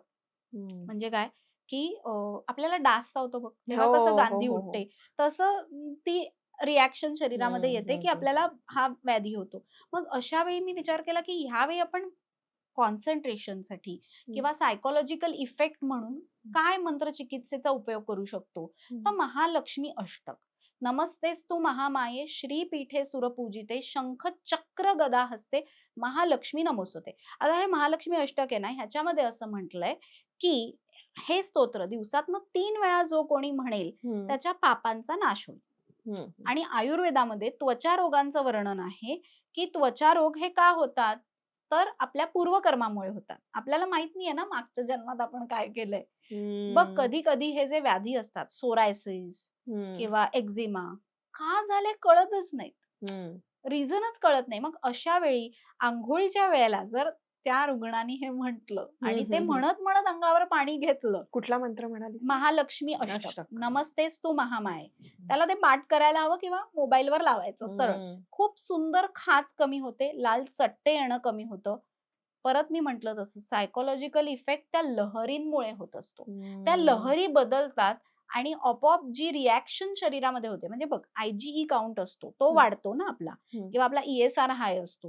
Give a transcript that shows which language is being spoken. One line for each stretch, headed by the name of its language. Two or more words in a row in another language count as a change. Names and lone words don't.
Marathi: म्हणजे काय की आपल्याला डास चावतो बघ, तेव्हा कसं गांधी उठते, तसं ती रिॲक्शन शरीरामध्ये येते की आपल्याला हा व्याधी होतो. मग अशा वेळी मी विचार केला की ह्यावेळी आपण कॉन्सन्ट्रेशनसाठी किंवा
English: psychological effect
Marathi: म्हणून काय मंत्रचिकित्सेचा उपयोग करू शकतो.
Sanskrit: तर महालक्ष्मी अष्टक, नमस्तेस्तु महामाये श्रीपीठे सुरपूजिते शंख चक्र गदा हस्ते महालक्ष्मी नमोस्तुते.
Marathi: आता हे महालक्ष्मी अष्टक आहे ना, ह्याच्यामध्ये असं म्हटलंय की हे स्तोत्र दिवसातनं 3 वेळा जो कोणी म्हणेल त्याच्या पापांचा नाश होईल. आणि आयुर्वेदामध्ये त्वचा रोगांचं वर्णन आहे की त्वचा रोग हे का होतात, तर आपल्या पूर्वकर्मामुळे होतात. आपल्याला माहित नाहीये ना मागच्या जन्मात आपण काय केलंय. बघ कधी कधी हे जे व्याधी असतात, सोरायसिस किंवा एक्झिमा का झाले कळतच नाहीत, रिझनच कळत नाही. मग अशा वेळी आंघोळीच्या वेळेला जर त्या रुग्णाने हे म्हटलं आणि ते म्हणत म्हणत अंगावर पाणी घेतलं, कुठला मंत्र म्हणालीस?
Sanskrit: महालक्ष्मी अष्टक, नमस्तेस्तु महामाये,
Marathi: त्याला ते पाठ करायला हवं किंवा मोबाईलवर लावायचं सरळ. खूप सुंदर खाज कमी होते, लाल चट्टे येणं कमी होतं. परत मी म्हटलं तसं
English: psychological effect
Marathi: त्या लहरींमुळे होत असतो. त्या लहरी बदलतात आणि आपोआप जी रिॲक्शन शरीरामध्ये होते, म्हणजे बघ
English: IgE count
Marathi: असतो तो वाढतो ना आपला, किंवा आपला
English: ESR high
Marathi: असतो.